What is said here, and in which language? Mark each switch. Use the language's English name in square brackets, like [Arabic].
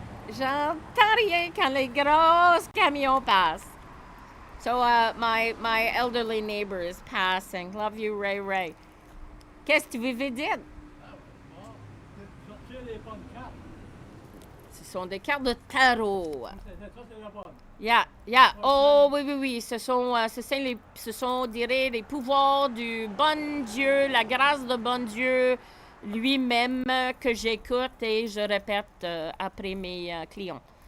[French] J'entends rien quand les gros camions passent. [English] So, my elderly neighbor is passing. Love you, Ray Ray. [French] Qu'est-ce que tu veux dire? Ce sont des cartes de tarot. [English] Yeah, yeah. [French] Oh, oui, oui, oui. Ce sont, on dirait, les pouvoirs du bon Dieu, la grâce de bon Dieu lui-même que j'écoute et je répète après mes clients.